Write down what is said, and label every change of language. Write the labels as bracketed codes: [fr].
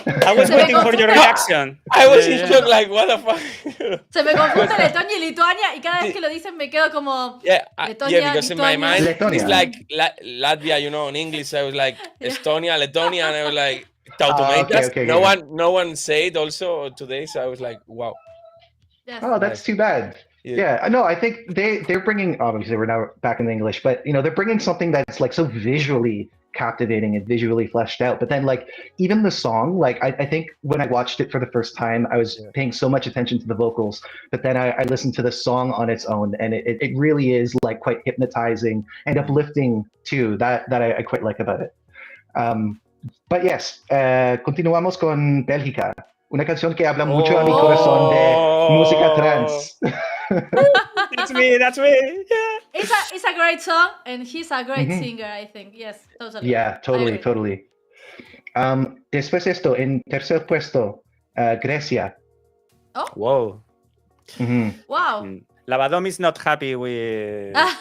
[en] I was waiting for your reaction. I was in shock, like, what the fuck? [es] Se me confunde Letonia y Lituania y cada vez que lo dicen me quedo como Letonia, [en] because [es] Lituania. [en] in my mind [es] Letonia. [en] it's like Latvia, you know, in English I was like Estonia, Letonia, and I was like Tautomatas. Okay, No one said also today, so I was like, wow. Yes. Oh, that's too bad. Yeah, no, I think they're bringing, obviously we're now back in the English, but you know, they're bringing something that's like so visually captivating and visually fleshed out. But then like even the song, like I think when I watched it for the first time, I was paying so much attention to the vocals, but then I listened to the song on its own, and it really is like quite hypnotizing and uplifting too. That I quite like about it. But yes, [es] continuamos con Bélgica. Una canción que habla mucho a mi corazón de música trans. [en] That's me. Yeah. It's a great song, and he's a great singer, I think. Yes, totally. Yeah, totally. [es] Después de esto, en tercer puesto, Grecia. Oh. Wow. Wow. [en] Lavadom is not happy with